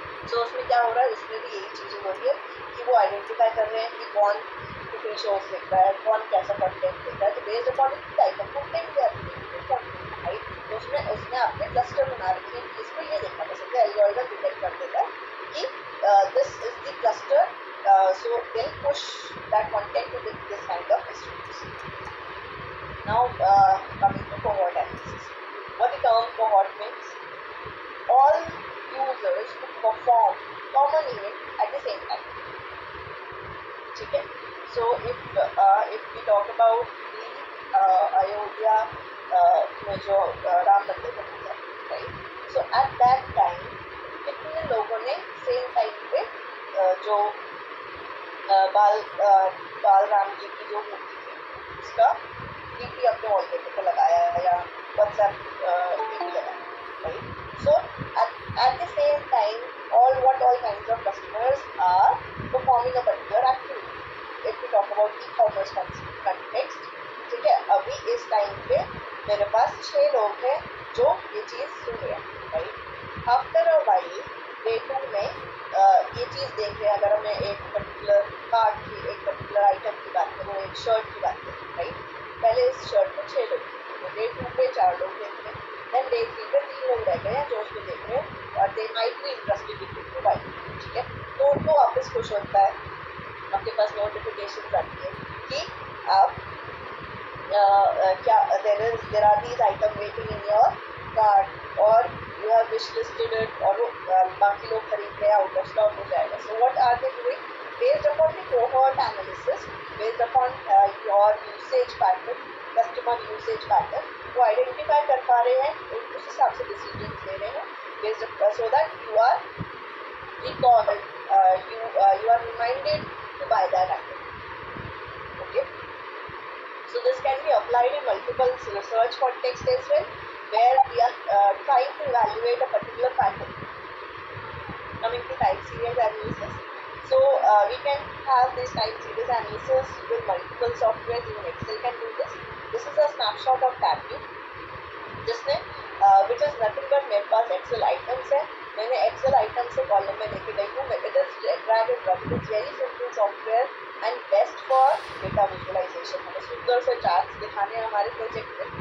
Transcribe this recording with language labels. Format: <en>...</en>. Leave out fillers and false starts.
<hi>सो उसमें क्या हो रहा है, उसमें भी यही चीज़ें हो रही है कि वो आइडेंटिफाई कर रहे हैं कि कौन कुकिंग शोज देख रहा है, कौन कैसा कंटेंट देख रहा है. तो</hi> <en>based upon type of content they are,</en> <hi>right. तो उसमें आपने क्लस्टर बना रखे हैं कि इसको ये देखना पसंद है.</hi> <en>algorithm detect</en> <hi>कर देता है कि</hi> <en>This is the cluster, so they'll push that content to this kind of distribution. Now coming to cohort analysis. What the term cohort means? All users who perform common event at the same time.</en> <hi>ठीक है.</hi> <en>So if we talk about the Ayodhya</en> <hi>में जो राम मंदिर बना था,</hi> <en>right?</en> <hi>So at that time कितने लोगों ने सेम टाइम पे जो बाल राम जी की जो मूर्ति थी उसका डीपी अपने वॉलपेपर पे लगाया या व्हाट्सएप डीपी लगाया, right.</hi> <en>So at the same time all kinds of customers are performing a particular activity. If we talk about e-commerce context,</en> <hi>ठीक है, अभी इस टाइम पे मेरे पास 6 लोग हैं जो ये चीज़ सुन रहे हैं, right.</hi> <en>after a while day 2</en> <hi>में ये चीज़ देख रहे हैं. अगर हमें एक पर्टिकुलर कार्ड की, एक पर्टिकुलर आइटम की बात करूँ, एक शर्ट की बात करूँ, राइट. पहले इस शर्ट में 6 लोग थे, डे 2 पे 4 लोग देख रहे हैं, देन डे 3 पे 3 लोग रह गए हैं जो उसको देख रहे हैं और</hi> <en>they might be interested in to buy,</en> <hi>ठीक है. तो उनको वापस खुश होता है, आपके पास नोटिफिकेशन आती है कि आप क्या</hi> <en>there are these items waiting in your cart</en> <hi>और</hi> <en>you have wish listed it</en> <hi>और बाकी लोग खरीद रहे हैं, आउट ऑफ स्टॉक हो जाएगा.</hi> <en>so what are they doing, based upon the cohort analysis, based upon your usage pattern, customer usage pattern, वो identify</en> <hi>कर पा रहे हैं, उस हिसाब से</hi> <en>decisions</en> <hi>ले रहे हैं,</hi> <en>based so that you are recalled, you are reminded to buy that item. Okay. So this can be applied in multiple research contexts as well, where we are trying to evaluate a particular pattern. Coming to time series analysis, so we can have this time series analysis with multiple softwares. Even Excel can do this. This is a snapshot of Tableau,</en> <hi>जिसने</hi> <en>which is nothing but</en> <hi>मेरे पास</hi> <en>Excel items है.</en> <hi>मैंने Excel items से column में लेके गई हूँ.</hi> <en>It is drag and drop. It is very simple software and best for data visualization.</en> <hi>हमें सुंदर से charts दिखाने हैं हमारे project में.</hi>